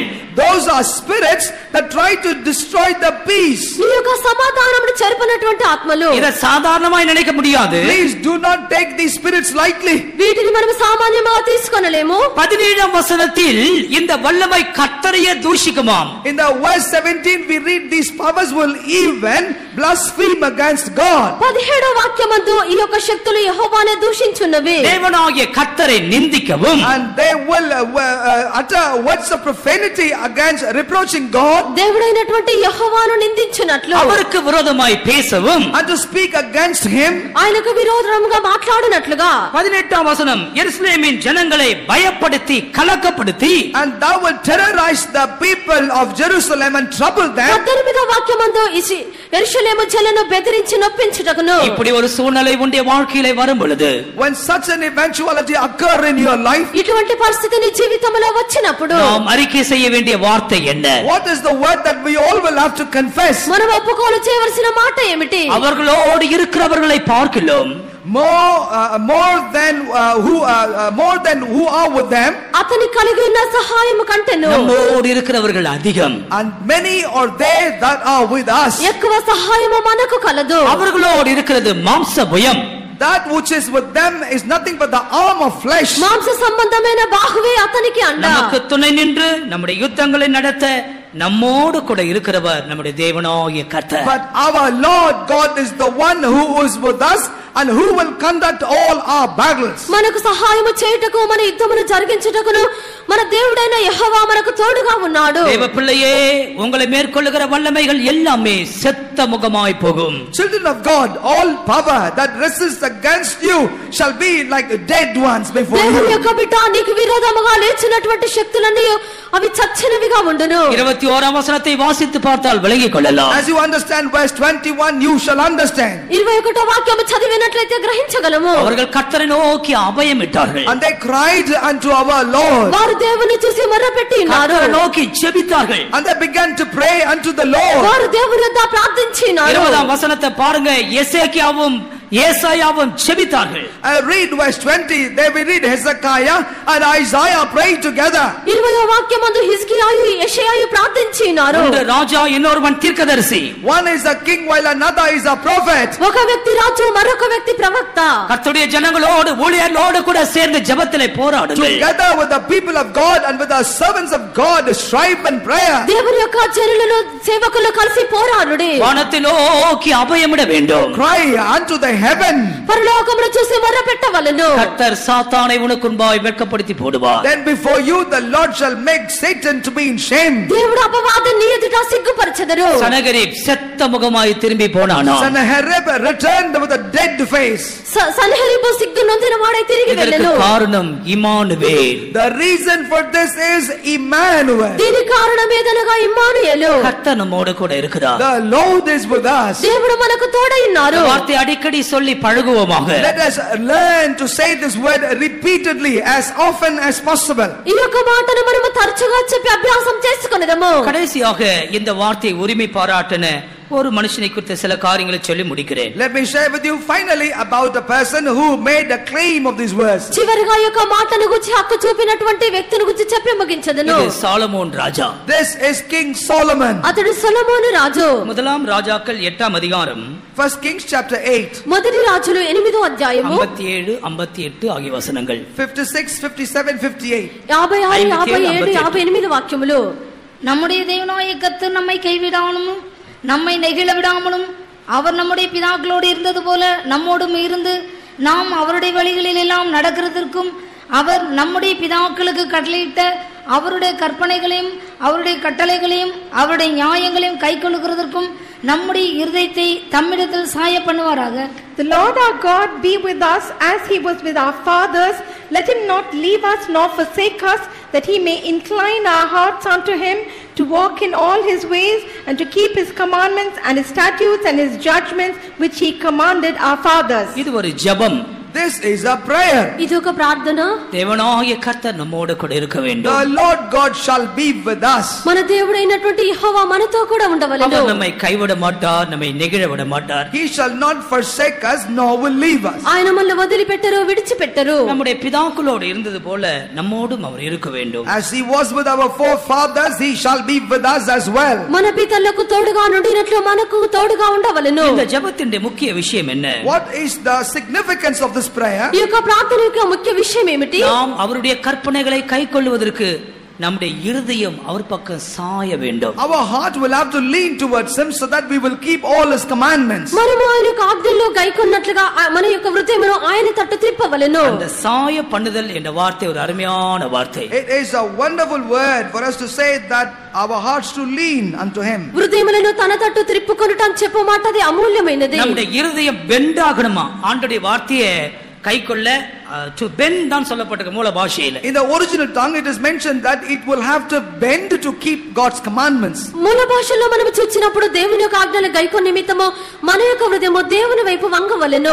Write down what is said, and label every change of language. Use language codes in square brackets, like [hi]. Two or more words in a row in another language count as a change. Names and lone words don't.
[en] Those are spirits that try to destroy the peace. [te] ఈ యొక్క సమాధానమును చెరపనటువంటి ఆత్మలు. [ta] இத சாதாரணமாய் நினைக்க முடியாது. [en] Please do not take these spirits lightly. [te] వీటిని మనం సామాన్యంగా తీసుకొనలేము. [ta] 17ஆம் வசனத்தில் இந்த வல்லமை கர்த்தரையே தூஷிக்குமாம். [en] In the verse 17 we read these powers will even blaspheme against God. [te] 17వ వాక్యమందు ఈ యొక్క శక్తులు యెహోవానే దూషించున్నవి. [ta] தேவனாகிய கர்த்தரை நிந்திக்கவும் [en] And they will utter words of profanity against reproaching God, [te] దేవుడైనటువంటి యెహోవాను నిందించినట్లు, [ta] அவருக்கு விரோதமாய் பேசவும், [en] and to speak against him, [te] ఆయనకు విరోధంగా మాట్లాడినట్లుగా. [ta] 18ஆம் வசனம், எருசலேமின் ஜனங்களை பயப்படுத்தி கலக்கப்படுத்தி, [en] and thou wilt terrorize the people of Jerusalem and trouble them. [te] 18వ వాక్యమందు యెరూషలేము జనులను బెదిరించి నొప్పించుటకును. [ta] இப்படி ஒரு சூழ்நிலை உன்னுடைய வாழ்க்கையிலே வரும் பொழுது, [en] when such an eventuality occur in your life, [te] ఇటువంటి పరిస్థితి నీ జీవితంలో వచ్చినప్పుడు [ta] நாம் அறிக்கை செய்ய வேண்டிய வார்த்தை என்ன? [en] what is the word that we all will have to confess? [te] మనం ఒప్పుకోలు చేయవలసిన మాట ఏమిటి? [ta] அவர்களோடு இருக்கிறவர்களை பார்க்கிறோம், [en] more than who are with them, [te] అతని కలిగి ఉన్న సహాయము కంటేను [ta] நம்மోடு இருக்கிறவர்கள் அதிகம், [en] and many are they that are with us. [te] ఎక్కువ సహాయము మనకు కలదు. [ta] அவர்களோடு இருக்கிறது மாம்ச புயம், [en] that which is with them is nothing but the arm of flesh. [te] మాంస సంబంధమైన బాహువే అతనికి అండ. [ta] நமக்கு துணை நின்று நம்முடைய யுத்தங்களை நடத்த நம்மோடு கூட இருக்கிறவர் நம்முடைய தேவனாகிய கர்த்தர். [en] But our Lord God is the one who is with us and who will conduct all our battles. [te] మనకు సహాయము చేయుటకు, మన యుద్ధమును జరిగించుటకును మన దేవుడైన యెహోవా మనకు తోడుగా ఉన్నాడు. [ta] தேவ பிள்ளையே, உங்களை மேற்கொள்ளுகிற வல்லமைகள் எல்லாமே செத்த முகமாய் போகும். [en] Children of God, all power that resists against you shall be like dead ones before [te] దేవుని [en] you. [te] యొక్క బిడ్డ, నీకు విరోధముగా లేచినటువంటి శక్తులన్నీ అవి చచ్చినవిగా ఉండును. [ta] 21ஆம் வசனத்தை வாசித்து பார்த்தால் விளங்கிக் கொள்ளலாம். [en] As you understand verse 21, you shall understand. [te] 21వ వాక్యము చదివినట్లయితే గ్రహించగలము. [ta] அவர்கள் கர்த்தரை நோக்கி அபயமிட்டார்கள், [en] And they cried unto our Lord. [te] వారు దేవుని చూసి మొర్రపెట్టి ఉన్నారు. [ta] கர்த்தரை நோக்கி ஜெபித்தார்கள். [en] And they began to pray unto the Lord. [te] వారు దేవుని యొద్ద ప్రార్థించినారు. [ta] 20ஆம் வசனத்தை பாருங்க, எசேக்கியாவும் ஏசாயாவும் ஜெபித்தார்கள். [en] Read verse 20. There we read Hezekiah and Isaiah prayed together. [te] 20వ వాక్యమందు హిజ్కియాయు యెషయాయు ప్రార్థించినారు. [ta] ஒன்று ராஜா, இன்னொருவன் தீர்க்கதரிசி. [en] One is a king while another is a prophet. [te] ఒక వ్యక్తి రాజు, మరొక వ్యక్తి ప్రవక్త. [ta] கர்த்தருடைய ஜனங்களோடு ஊழியர்களோடு கூட சேர்ந்து ஜெபத்திலே போராடுங்கள். [en] Together with the people of God and with the servants of God, strive and prayer. [te] దేవుని యొక్క జనులను, సేవకులు కలిసి పోరాడుడి. [ta] வானத்தை நோக்கி அபயமிட வேண்டும். [en] Cry unto the heaven. [te] పరలోకమును చూసి మొర్రపెట్టవలెను. [ta] கர்த்தர் சாத்தானை உனக்கு முன்பாய் வெட்கப்படுத்தி போடுவார். [en] Then before you the Lord shall make Satan to be in shame. [te] దేవుడు అపవాదిని ఎదుట సిగ్గుపరచెదరు. [ta] சனகரிப் செத்த முகமாய் திரும்பி போனானா? [en] Sennacherib returned with a dead face. [te] సన్హెరీబు సిగ్గు నొందిన వాడై తిరిగి [ta] இதற்கு [te] వెళ్ళెను. [ta] காரணம் இம்மானுவேல். [en] The reason for this is Emmanuel. [te] దీని కారణం ఏదనగా ఇమ్మానుయేలు. [ta] கர்த்தர் நம்மோடு கூட இருக்கிறார். [en] The Lord is with us. [te] దేవుడు మనకు తోడై ఉన్నారు. [ta] வார்த்தை అడిக்கடி சொல்லி பழகுவோமாக. [en] Let us learn to say this word repeatedly as often as possible. [te] ఈ యొక్క మాటను మనము తరచుగా చెప్పి అభ్యాసం చేసుకొనేదము. [ta] கடைசியாக இந்த வார்த்தை உரிமை பாராட்டின ஒரு மனுஷனை குறித்த சில காரியங்களை சொல்லி முடிக்கிறேன். [en] Let me share with you finally about a person who made a claim of these words. [te] చివరిగా ఈ యొక్క మాటను గురించి హక్కు చూపినటువంటి వ్యక్తిని గురించి చెప్పి ముగించదను. [ta] இது சாலமோன் ராஜா. [en] This is King Solomon. [te] అతడు సొలొమోను రాజు. [ta] முதலாம் ராஜாக்கள் 8ஆம் அதிகாரம், [en] First Kings chapter 8. [te] మొదటి రాజులు 8వ అధ్యాయము [ta] 57 58 ఆగి వచనங்கள். [en] 56, 57, 58. [te] 56, 57, 58 వాక్యములు. [ta] நம்முடைய தேவனாய கர்த்தர் நம்மை கைவிடாமலும் நம்மை நெகிழ விடாமலும் அவர் நம்முடைய பிதாக்களோடு இருந்தது போல நம்மோடும் இருந்து நாம் அவருடைய வழிகளில் எல்லாம் நடக்கிறதற்கும் அவர் நம்முடைய பிதாக்களுக்கு கட்டளையிட்ட அவருடைய கற்பனைகளையும் அவருடைய கட்டளைகளையும் அவருடைய நியாயங்களையும் கைக்கொள்ளுகிறதற்கும் நம்முடைய இருதயத்தை தம்மிடத்தில் சாய பண்ணுவாராக. [en] The Lord our God be with us as he was with our fathers. Let him not leave us nor forsake us, that he may incline our hearts unto him, to walk in all his ways and to keep his commandments and his statutes and his judgments which he commanded our fathers. [ta] இது ஒரு ஜெபம். [en] This is a prayer. [te] ఇది ఒక ప్రార్థన. [ta] தேவனாகிய கர்த்தர் நம்மோடு கூட இருக்க வேண்டும். [en] The Lord God shall be with us. [te] మన దేవుడైనటువంటి యెహోవా మనతో కూడా ఉండవలెను. [ta] அவர் நம்மை கைவிட மாட்டார், நம்மை நெகிழ விட மாட்டார். [en] He shall not forsake us nor will leave us. [te] ఆయన మనల్ని వదిలిపెట్టరు, విడిచిపెట్టరు. [ta] நம்முடைய பிதாக்களோடு இருந்தது போல நம்மோடும் அவர் இருக்க வேண்டும். [en] As he was with our forefathers, he shall be with us as well. [te] మన పితరులకు తోడుగా నుండినట్లు మనకు తోడుగా ఉండవలెను. [ta] இந்த ஜெபத்தின் முக்கிய விஷயம் என்ன? [en] What is the significance of this prayer? [te] ఈ యొక్క ప్రార్థన యొక్క ముఖ్య విషయం ఏమిటి? [ta] நாம் அவருடைய கற்பனைகளை கைக்கொள்வதற்கு நம்முடைய இருதயம் அவர் பக்கம் சாய வேண்டும். [en] Our heart will have to lean towards him so that we will keep all his commandments. [te] మనము ఆయన యొక్క ఆజ్ఞల్లో గైకొన్నట్లుగా మన యొక్క హృదయమును ఆయన తట్టు త్రిప్పవలెను. [ta] அந்த சாய பண்ணுதல் என்ற வார்த்தை ஒரு அருமையான வார்த்தை. [en] It is a wonderful word for us to say that our hearts to lean unto him. [te] హృదయములను తన తట్టు త్రిప్పుకొనుట చెప్పు మాట అది అమూల్యమైనది. [ta] நம்முடைய இருதயம் பெண்ட் ஆகணுமா? ஆண்டவருடைய வார்த்தையை கைக்கொள்ள [en] to bend [ta] தான் சொல்லப்பட்டிருக்கு மூல பாஷையில. [en] In the original tongue it is mentioned that it will have to bend to keep God's commandments. [te] మూల భాషలో మనం చూచినప్పుడు దేవుని యొక్క ఆజ్ఞల గైకొన్న నిమిత్తము మన యొక్క హృదయము దేవుని వైపు వంగవలెను.